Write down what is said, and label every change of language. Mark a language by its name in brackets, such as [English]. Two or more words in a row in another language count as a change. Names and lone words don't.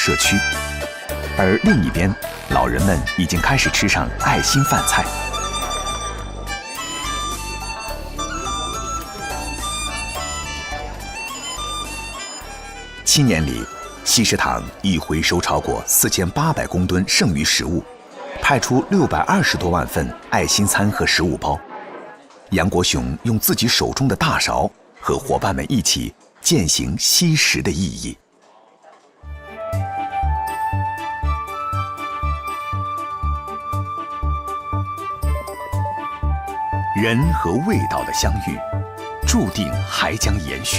[Chinese] 社區，而另一邊，老人們已經開始吃上愛心飯菜。7年裡，西食堂已回收超過4800公噸剩餘食物，派出620多萬份愛心餐和食物包。楊國雄用自己手中的大勺和夥伴們一起踐行惜食的意義。人和味道的相遇，注定還將延續。